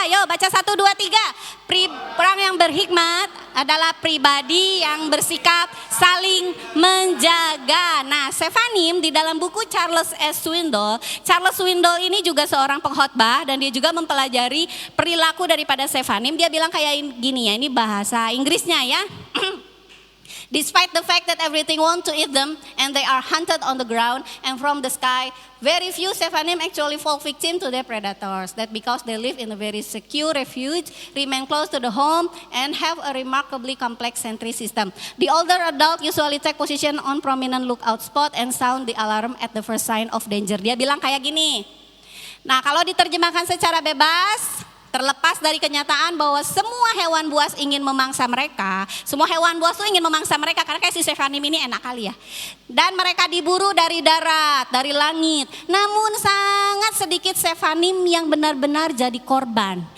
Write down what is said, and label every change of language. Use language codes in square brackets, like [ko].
[id] Yo, baca 1, 2, 3. Orang yang berhikmat adalah pribadi yang bersikap saling menjaga. Nah, Stefanim di dalam buku Charles Swindoll ini juga seorang pengkhotbah, dan dia juga mempelajari perilaku daripada Stefanim. Dia bilang kayak gini ya, ini bahasa Inggrisnya ya. [en] Despite the fact that everything want to eat them and they are hunted on the ground and from the sky, very few Stefanim actually fall victim to their predators. That because they live in a very secure refuge, remain close to the home, and have a remarkably complex sentry system. The older adult usually take position on prominent lookout spot and sound the alarm at the first sign of danger. [id] Dia bilang kayak gini, Nah, kalau diterjemahkan secara bebas, terlepas dari kenyataan bahwa semua hewan buas ingin memangsa mereka. Semua hewan buas tuh ingin memangsa mereka karena kayak si Sefanim ini enak kali ya. Dan mereka diburu dari darat, dari langit. Namun sangat sedikit Sefanim yang benar-benar jadi korban.